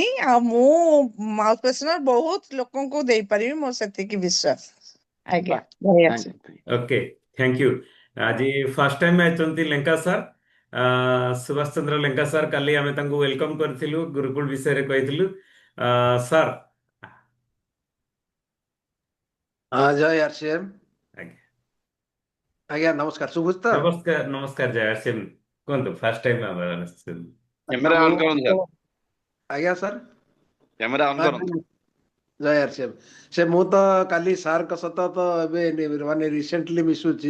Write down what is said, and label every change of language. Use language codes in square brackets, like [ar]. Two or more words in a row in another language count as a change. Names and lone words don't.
[or] ଆଉ ମୁଁ ମାଉଥ ଫ୍ରେଶନର ବହୁତ ଲୋକଙ୍କୁ ଦେଇପାରିବି, ମୋର ସେତିକି ବିଶ୍ୱାସ। ଆଜ୍ଞା, ବାহ, ଧନ୍ୟବାଦ ଥ୍ୟାଙ୍କ sir। ୟୁ। [en] okay, thank you. [or] ଆଜି [en] first time [or] ଆଇଛନ୍ତି ଲେଙ୍କା ସାର୍, ସୁଭାଷ ଚନ୍ଦ୍ର ଲେଙ୍କା ସାର୍। କାଲି ଆମେ ତାଙ୍କୁ ୱେଲକମ୍ କରିଥିଲୁ, ଗୁରୁକୁଳ ବିଷୟରେ କହିଥିଲୁ। ସାର୍, [hi] हाँ जय आरसीएम। [or] ଆଜ୍ଞା, ଆଜ୍ଞା ନମସ୍କାର, ଶୁଭୁଛି ତ? ନମସ୍କାର ନମସ୍କାର ଜୟ ଆର୍ସିଏମ୍। କୁହନ୍ତୁ, [en] first time [or] ଆମର ଆସିଛନ୍ତି। ଆଚ୍ଛା, କ୍ୟାମେରା ମୁଁ ଅନ୍ କରନ୍ତୁ ସାର୍, ଆଜ୍ଞା ସାର୍। [en] camera on [or] ହଁ, କରନ୍ତୁ। ଜୟ ଆରसीଏମ। ସେ ମୁଁ ତ କାଲି ସାର୍ଙ୍କ ସହିତ ତ ଏବେ ମାନେ ରିସେଣ୍ଟଲି ମିଶୁଛି।